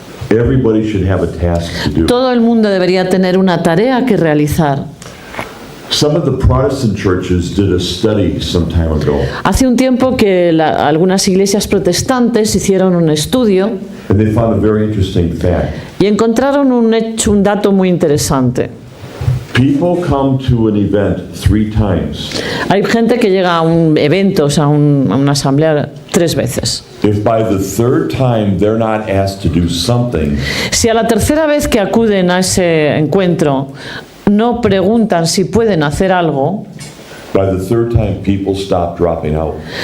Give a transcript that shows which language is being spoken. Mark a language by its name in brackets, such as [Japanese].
[English] everybody should have a task to do. [Spanish] todo el mundo debería tener una tarea que realizar. [English] Some of the Protestant churches did a study some time ago, [Spanish] Hace un tiempo que algunas iglesias protestantes hicieron un estudio [English] and they found a very interesting fact. [Spanish] y encontraron un dato muy interesante. [English] People come to an event 3 times. [Spanish] Hay gente que llega a un evento, a una asamblea 3 veces. [English] If by the 3rd time they're not asked to do something, [Spanish] Si a la tercera vez que acuden a ese encuentro no preguntan si pueden hacer algo, [English] by the 3rd time people stop dropping out.